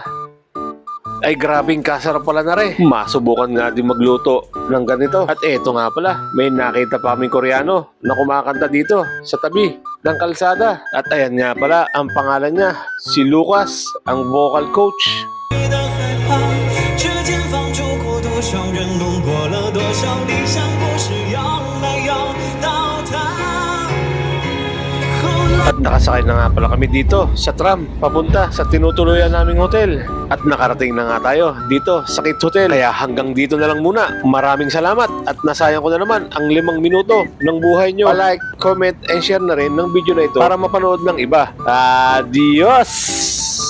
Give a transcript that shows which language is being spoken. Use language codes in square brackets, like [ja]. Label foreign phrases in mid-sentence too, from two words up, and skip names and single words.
[tl] Ay grabing kasarap pala na rin. Masubukan nga din magluto ng ganito. At eto nga pala, may nakita pa kaming Koreano na kumakanta dito sa tabi. ng kalsada. At ayan nga pala, ang pangalan niya, si Lucas, ang vocal coach. [zh] 的害怕，指尖放逐过多少人，弄过了多少理想故事，要来要到他。后来。 [tl] At nakasakay na nga pala kami dito sa tram papunta sa tinutuluyan naming hotel. At nakarating na nga tayo dito sa Kit Hotel. Kaya hanggang dito na lang muna. Maraming salamat at nasayang ko na naman ang 5 minuto ng buhay nyo. Pa-like, [en] comment, and share [tl] na rin ng video na ito para mapanood ng iba. Adios!